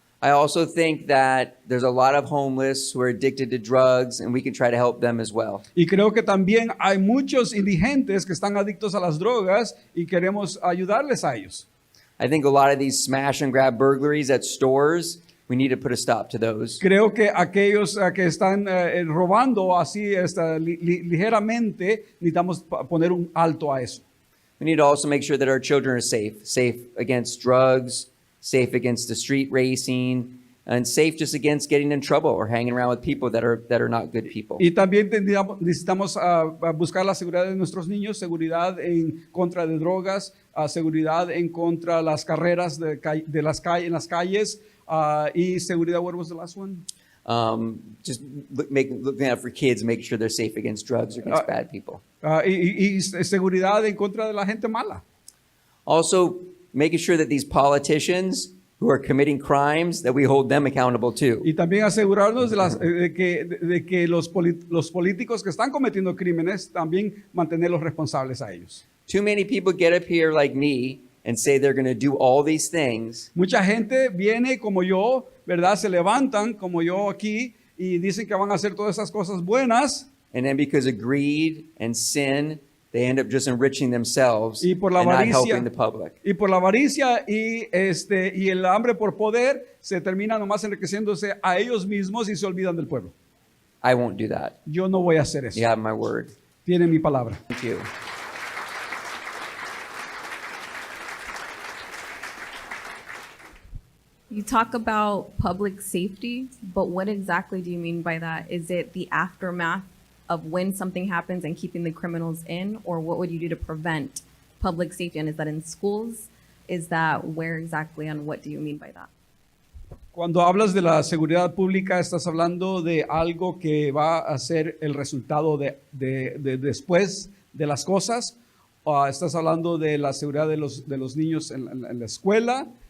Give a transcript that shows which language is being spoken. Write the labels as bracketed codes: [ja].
[en] I also think that there's a lot of homeless who are addicted to drugs, and we can try to help them as well. [es] Y creo que también hay muchos indigentes que están adictos a las drogas y queremos ayudarles a ellos. [en] I think a lot of these smash and grab burglaries at stores, we need to put a stop to those. [es] Creo que aquellos que están robando así ligeramente, necesitamos poner un alto a eso. [en] We need to also make sure that our children are safe against drugs, safe against the street racing, and safe just against getting in trouble or hanging around with people that are not good people. [es] Y también necesitamos buscar la seguridad de nuestros niños, seguridad en contra de drogas, seguridad en contra de las carreras en las calles, y seguridad. [en] What was the last one? Just looking out for kids, make sure they're safe against drugs or against bad people. [es] Y seguridad en contra de la gente mala. [en] Also, making sure that these politicians who are committing crimes, that we hold them accountable too. [es] Y también asegurarnos de que los políticos que están cometiendo crímenes, también mantenerlos responsables a ellos. [en] Too many people get up here like me and say they're going to do all these things. [es] Mucha gente viene como yo, ¿verdad? Se levantan como yo aquí y dicen que van a hacer todas esas cosas buenas. [en] And then because of greed and sin, they end up just enriching themselves [es] y por la [en] and [es] avaricia, [en] not helping the public. [es] Y por la avaricia y el hambre por poder, se termina nomás enriqueciéndose a ellos mismos y se olvidan del pueblo. [en] I won't do that. [es] Yo no voy a hacer eso. [en] You have my word. [es] Tiene mi palabra. [en] Thank you. You talk about public safety, but what exactly do you mean by that? Is it the aftermath of when something happens and keeping the criminals in, or what would you do to prevent public safety? And is that in schools? Is that where exactly, and what do you mean by that? [es] Cuando hablas de la seguridad pública, estás hablando de algo que va a ser el resultado de después de las cosas. Estás hablando de la seguridad de los niños en la escuela.